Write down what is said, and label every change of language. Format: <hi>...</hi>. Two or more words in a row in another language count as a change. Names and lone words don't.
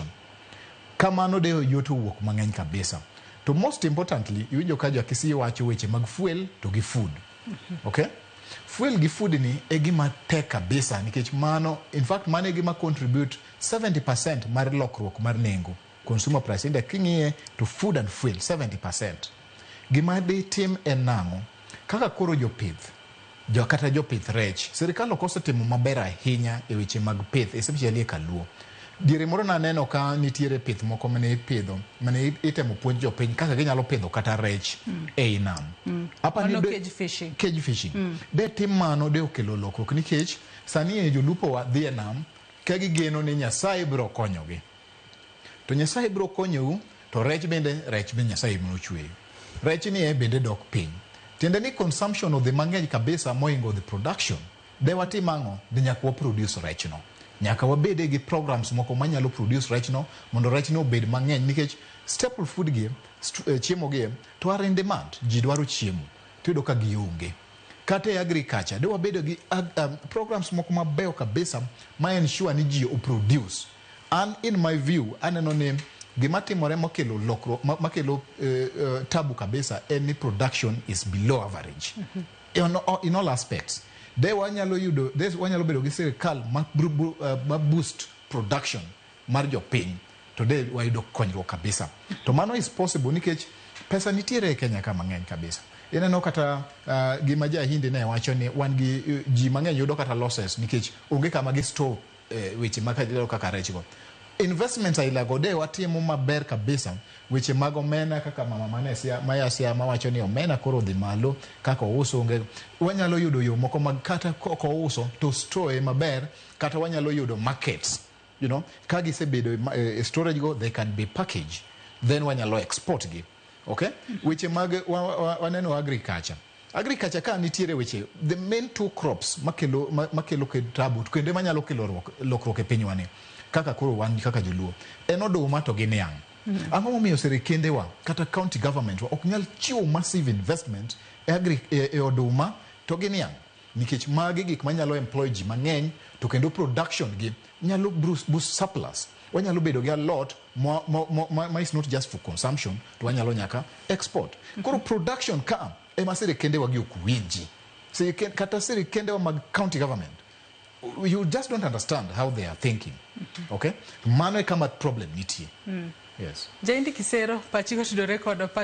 <luo>Kamano de yuto wuok mang'eny kabisa. To</luo> <en>most importantly,</en> <luo>iwinjo ka Jakisi wacho weche mag fuel to gi food.</luo> <en>Okay?</en> <luo>Fuel gi food ni e gima tek kabisa nikech mano,</luo> <en>in fact</en> <luo>mano e gima contribute 70% mar lokruok mar nengo.</luo> <en>Consumer price index</en> <luo>king'iye to</luo> <en>food and fuel 70%.</en> <luo>Gima de tim en nang'o? Kaka koro jopith, kata jopith rech, sirikal ok osetimo maber ahinya e weche mag pith, especially e Kaluo. Diere moro naneno ka nitiere pith moko mane ipidho, mane itemo puonj jopiny kaka ginyalo pidho kata rech e nam.</luo> <en>Ano cage fishing. Cage fishing.</en> <luo>De tim mano de okelo lokruok nikech sani e jolupo wa dhi e nam ka gigeno ni Nyasaye biro konyogi. To Nyasaye biro konyou, to rech bende Nyasaye biro chweyo. Rech ni bende dok piny. Tiende ni</luo> <en>consumption of the</en> <luo>mang'eny kabisa moingo</luo> <en>the production.</en> <luo>De watimang'o de nyaka produce rech no. Nyaka wabede gi programs moko manyalo produce rech no mondo rech no obed mang'eny nikech</luo> <en>staple food</en> <luo>gi chiemo gi to</luo> <en>are in demand.</en> <luo>Ji dwaro chiemo. Tiyudo ka gionge. Kata e agriculture de wabedo gi programs moko mabeyo kabisa ma ensure ni ji produce.</luo> <en>And in my view,</en> <luo>aneno ni gima timore makelo lokro makelo tabu kabisa</luo> <en>any production is below average in all aspects.</en> <luo>De wanyalo bedo gi sirikal ma boost production mar jopiny to de wayudo konyruok kabisa. To mano</luo> <en>is possible</en> <luo>nikech pesa nitiere e Kenya ka mang'eny kabisa. Ineno kata gima Hindi ne wacho ni wan gi ji mang'eny yudo kata losses nikech onge kama gi store weche kaka rech go. Investments ailago de watimo maber kabisa weche mag omena kaka mama Mayasia mawacho ni omena koro dhi malo kaka ouso onge. Wanyalo yudo yo moko mag kata koko ouso to store maber kata wanyalo yudo markets,</luo> <en>you know,</en> <luo>ka gisebedo storage go</luo> <en>they can be packaged,</en> <luo>then wanyalo export gi. Okay? Weche mag waneno agriculture ka nitiere weche</luo> <en>the main two crops</en> <luo>makelo tabu kendo manyalo kelo lokruok e pinywa ni kaka koro wan kaka joluo en oduma to gi niang'. Ang'o momiyo sirikendewa kata</luo> <en>county government</en> <luo>ok nyal chiwo</luo> <en>massive investment</en> <luo>e oduma to gi niang', nikech magi gik manyalo employ ji mang'eny to kendo production gi nyalo boost surplus. Wanyalo bedo gi</luo> <en>a lot</en> <luo>ma</luo> <en>is not just for consumption,</en> <luo>to wanyalo nyaka export. Koro production ka ema sirikendewa gi ok winji. Kata sirikendewa mag</luo> <en>county government, you just don't understand how they are thinking. Okay?</en> <luo>Mano e kama problem nitie.</luo> <en>Yes.</en> <luo>Jaindi Kisero, pachi kotudore kod</luo>